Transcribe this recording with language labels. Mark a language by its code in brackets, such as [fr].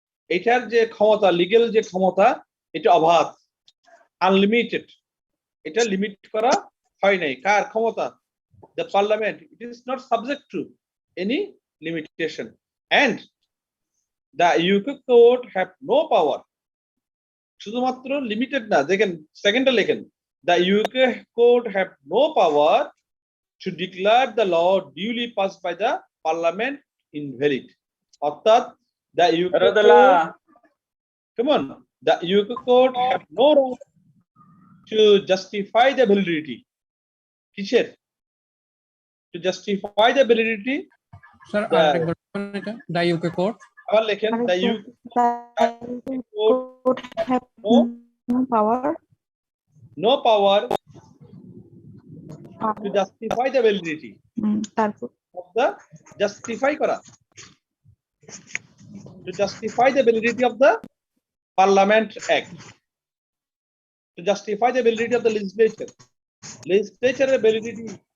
[bn] এটার যে ক্ষমতা, লিগ্যাল যে ক্ষমতা, এটা অবাধ, আনলিমিটেড। এটা লিমিট করা হয় নাই। কার ক্ষমতা? [en] the parliament, it is not subject to any limitation and the UK court have no power, [bn] শুধুমাত্র লিমিটেড না, দেখেন সেকেন্ডটা লেখেন, [en] the UK court have no power to declare the law duly passed by the parliament invalid। [bn] অর্থাৎ [en] the UK court, come on, the UK court have no right to justify the validity, [bn] কিসের? [en] to justify the validity, [bn] sir [en] the, [bn] আরেকবার এটা [en] the UK court [bn] আবার লেখেন [en] the UK court have no power no power to justify the validity [bn] তারপর [en] of the, justify [bn] করা, [en] to justify the validity of the Parliament Act, to justify the validity of the legislature, legislature validity।